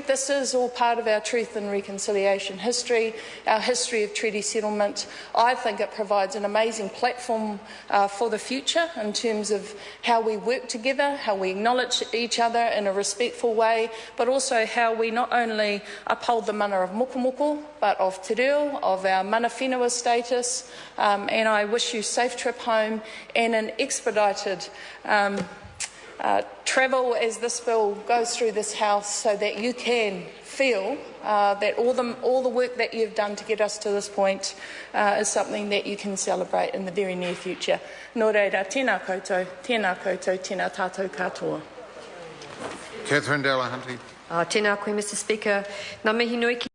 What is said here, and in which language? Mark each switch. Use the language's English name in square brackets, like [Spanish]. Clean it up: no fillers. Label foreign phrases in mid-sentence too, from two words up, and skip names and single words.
[English] This is all part of our truth and reconciliation history, our history of treaty settlement. I think it provides an amazing platform for the future in terms of how we work together, how we acknowledge each other in a respectful way, but also how we not only uphold the mana of Mokomoko, but of [Māori] te reo, [English] of our [Māori] mana whenua [English] status, and I wish you safe trip home and an expedited travel as this bill goes through this House so that you can feel that all the work that you've done to get us to this point is something that you can celebrate in the very near future. [Māori] Nō reira, tēnā koutou, tēnā tātou katoa. Catherine Delahanty. Tēnā koe, [English] Mr Speaker. [Māori] Ngā mihi nui ki